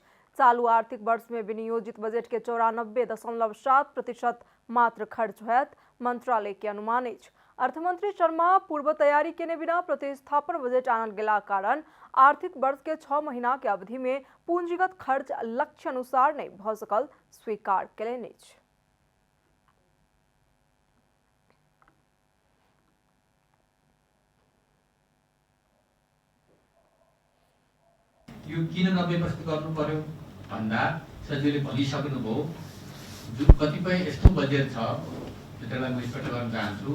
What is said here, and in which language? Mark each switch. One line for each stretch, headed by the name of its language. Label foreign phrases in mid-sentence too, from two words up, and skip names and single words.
Maithili: चालू आर्थिक वर्ष में विनियोजित बजट के 94.7% मात्र खर्च होयत, मंत्रालय के अनुमान अछि। अर्थमंत्री शर्मा पूर्व तैयारी केने बिना प्रतिस्थापन बजट आनल गेला कारण आर्थिक वर्ष के 6 महीना के अवधि में पूंजीगत खर्च लक्ष्य अनुसार नहीं भऽ सकल स्वीकार केलनि अछि।
Nepali: यो किन 90% गर्नु पर्यो भन्दा सजिलै भनिसक्नुभयो। जो कतिपय यस्तो बजेट छ त्यसलाई म स्पष्ट गर्न चाहन्छु।